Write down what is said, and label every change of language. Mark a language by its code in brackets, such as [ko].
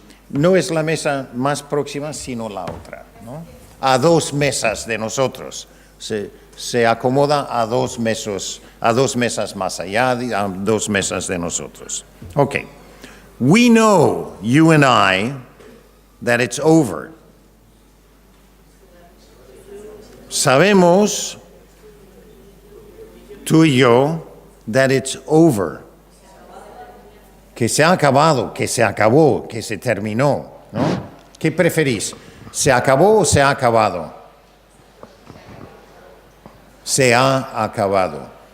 [es] No es la mesa más próxima, sino la otra, ¿no? A 2 mesas de nosotros. Se acomoda a 2 mesas más allá, a 2 mesas de nosotros. [en] Okay. We know, you and I, that it's over. [es] Sabemos, tú y yo, [en] that it's over. [es] Que se ha acabado, que se acabó, que se terminó, ¿no? ¿Qué preferís? ¿Se acabó o se ha acabado? Se ha acabado.